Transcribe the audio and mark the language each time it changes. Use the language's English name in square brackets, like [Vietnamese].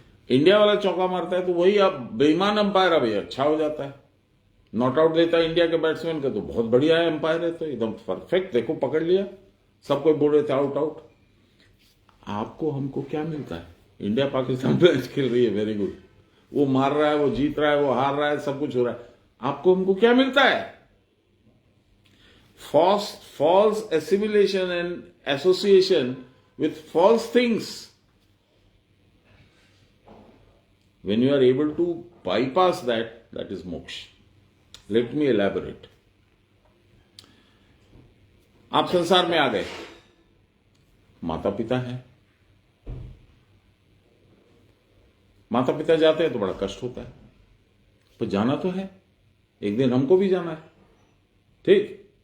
[Hindi] India वाला चौका मारता है तो वही अब बेईमान अंपायर अभी अच्छा हो जाता है, नॉट आउट देता है इंडिया के बैट्समैन का, तो बहुत बढ़िया है अंपायर है, तो एकदम परफेक्ट, देखो पकड़ लिया। सब कोई बोल रहे थे आउट आउट। आपको हमको क्या मिलता है? इंडिया पाकिस्तान मैच खेल रही है, वेरी गुड, वो मार रहा है, वो जीत रहा है, वो हार रहा है, सब कुछ हो रहा है। आपको हमको क्या मिलता है? [English] false assimilation and association with false things. When you are able to bypass that, that is moksha. Let me elaborate. [Hindi] आप संसार में आ गए, माता पिता है, माता पिता जाते हैं तो बड़ा कष्ट होता है, पर जाना तो है, एक दिन हमको भी जाना है, ठीक।